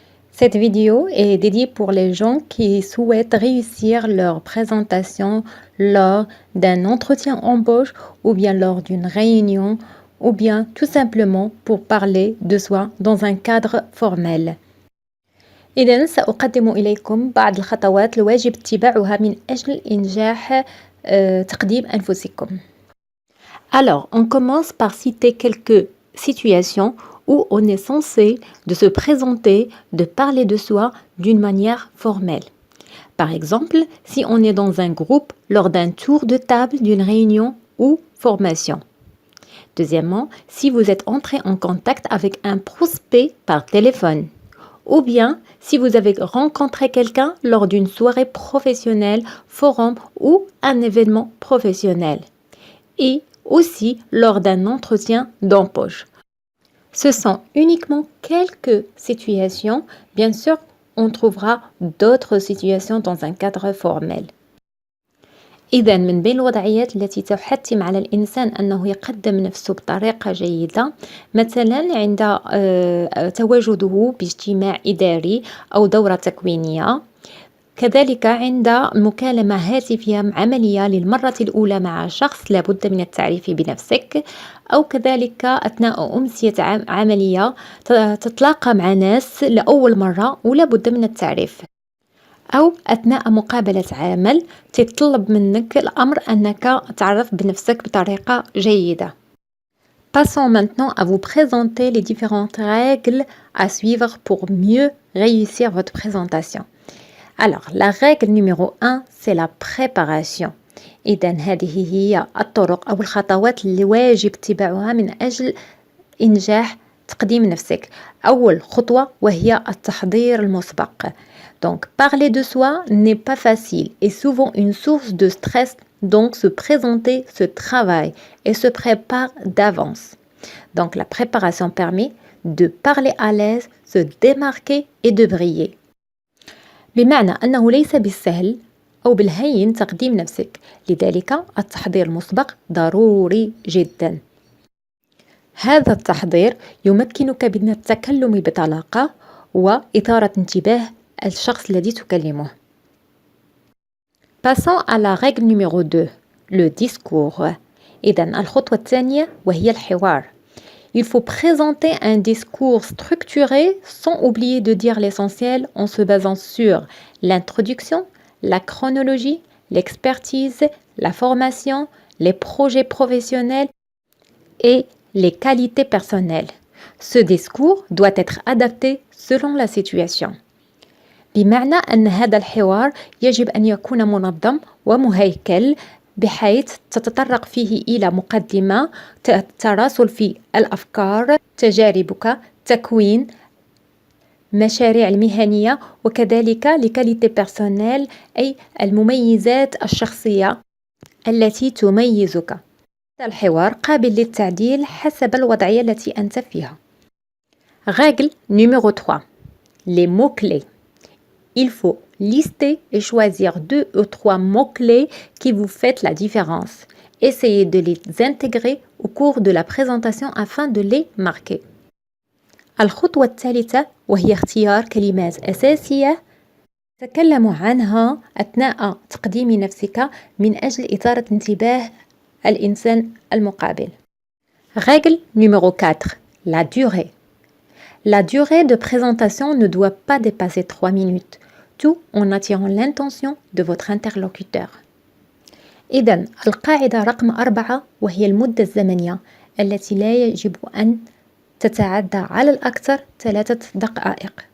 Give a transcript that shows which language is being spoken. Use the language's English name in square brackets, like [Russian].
[French] Cette vidéo est dédiée pour les gens qui souhaitent réussir leur présentation lors d'un entretien embauche ou bien lors d'une réunion ou bien tout simplement pour parler de soi dans un cadre formel. [Arabic] إذن سأقدم إليكم بعض الخطوات الواجب اتباعها من أجل إنجاح تقديم أنفسكم. [French] Alors, on commence par citer quelques situations où on est censé de se présenter, de parler de soi d'une manière formelle. Par exemple, si on est dans un groupe lors d'un tour de table d'une réunion ou formation. Deuxièmement, si vous êtes entré en contact avec un prospect par téléphone. Ou bien si vous avez rencontré quelqu'un lors d'une soirée professionnelle, forum ou un événement professionnel. Et aussi lors d'un entretien d'embauche. Ce sont uniquement quelques situations. Bien sûr, on trouvera d'autres situations dans un cadre formel. [Arabic] إذا من بين الوضعيات التي تحتم على الإنسان أنه يقدم نفسه بطريقة جيدة مثلا عند تواجده باجتماع إداري أو دورة تكوينية، كذلك عند مكالمة هاتفية عملية للمرة الأولى مع شخص لابد من التعريف بنفسك، أو كذلك أثناء أمسية عملية تتلاقى مع ناس لأول مرة ولابد من التعريف، أو أثناء مقابلة عمل تطلب منك الأمر أنك تعرف بنفسك بطريقة جيدة. [French] Passons maintenant à vous présenter les différentes règles à suivre pour mieux réussir votre présentation. Alors, la règle numéro 1, c'est la préparation. [Arabic] إذن هذه هي الطرق أو الخطوات اللي واجب اتباعها من أجل إنجاح تقديم نفسك. أول خطوة وهي التحضير المسبق. [French] Donc, parler de soi n'est pas facile et souvent une source de stress. Donc, se présenter se travaille et se prépare d'avance. Donc, la préparation permet de parler à l'aise, se démarquer et de briller. [Arabic] بمعنى أنه ليس بالسهل أو بالهين تقديم نفسك، لذلك التحضير المسبق ضروري جدا. هذا التحضير يمكنك من التكلم بطلاقة وإثارة انتباه الشخص الذي تكلمه. [French] Passons à la règle numéro 2, le discours. [Arabic] إذن الخطوة الثانية وهي الحوار. [French] Il faut présenter un discours structuré sans oublier de dire l'essentiel en se basant sur l'introduction, la chronologie, l'expertise, la formation, les projets professionnels et les qualités personnelles. Ce discours doit être adapté selon la situation. [Arabic] بمعنى أن هذا الحوار يجب أن يكون منظم ومهيكل بحيث تتطرق فيه إلى مقدمة، تراسل في الأفكار، تجاربك، تكوين مشاريع المهنية وكذلك [French] لكاليتي بيرسونيل [Arabic] أي المميزات الشخصية التي تميزك. الحوار قابل للتعديل حسب الوضعية التي أنت فيها. [French] Règle numéro 3. Les mots-clés. Il faut lister et choisir 2 ou 3 mots-clés qui vous font la différence. Essayez de les intégrer au cours de la présentation afin de les marquer. [Arabic] الخطوة الثالثة وهي اختيار كلمات أساسية تتكلم عنها أثناء تقديم نفسك من أجل إثارة انتباه الإنسان المقابل. [French] Règle numéro 4. La durée. La durée de présentation ne doit pas dépasser 3 minutes, tout en attirant l'intention de votre interlocuteur. [Arabic] إذن القاعدة رقم 4 وهي المدة الزمنية التي لا يجب أن تتعدى على الأكثر 3 دقائق.